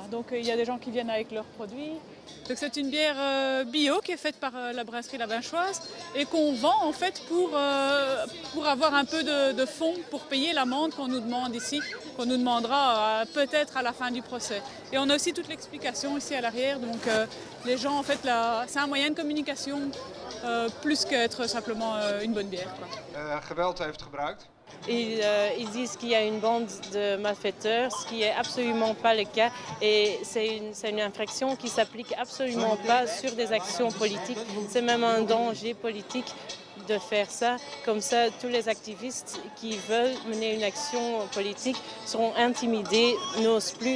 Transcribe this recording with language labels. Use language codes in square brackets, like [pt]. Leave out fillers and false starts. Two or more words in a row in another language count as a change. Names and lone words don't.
[fr] Donc il y a des gens qui viennent avec leurs produits. Donc c'est une bière bio qui est faite par la brasserie La Binchoise et qu'on vend en fait pour avoir un peu de fonds pour payer l'amende qu'on nous demande ici, qu'on nous demandera peut-être à la fin du procès. Et on a aussi toute l'explication ici à l'arrière, donc les gens en fait c'est un moyen de communication plus qu'être simplement une bonne bière. [nl] Geweld heeft gebruikt. [fr] Ils disent qu'il y a une bande de malfaiteurs, ce qui n'est absolument pas le cas. Et c'est une infraction qui ne s'applique absolument pas sur des actions politiques. C'est même un danger politique de faire ça. Comme ça, tous les activistes qui veulent mener une action politique seront intimidés, n'osent plus.